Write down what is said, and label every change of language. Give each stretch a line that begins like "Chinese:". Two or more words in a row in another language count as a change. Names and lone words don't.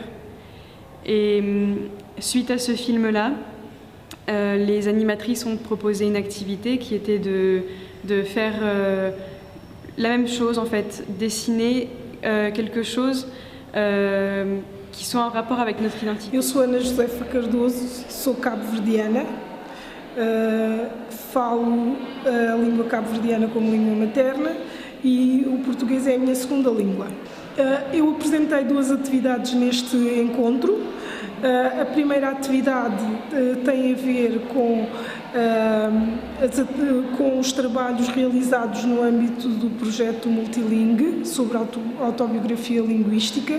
French: Et suite à ce film-là, les animatrices ont proposé une activité qui était de de faire la même chose en fait, dessiner quelque chose qui soit en rapport avec notre identité.
Portuguese: Eu sou Ana Josefa Cardoso, sou cabo-verdiana, falo a língua cabo-verdiana como língua materna e o português é a minha segunda língua. Eu apresentei 2 atividades neste encontro. A primeira atividade tem a ver com os trabalhos realizados no âmbito do projeto Multilingue sobre autobiografia linguística.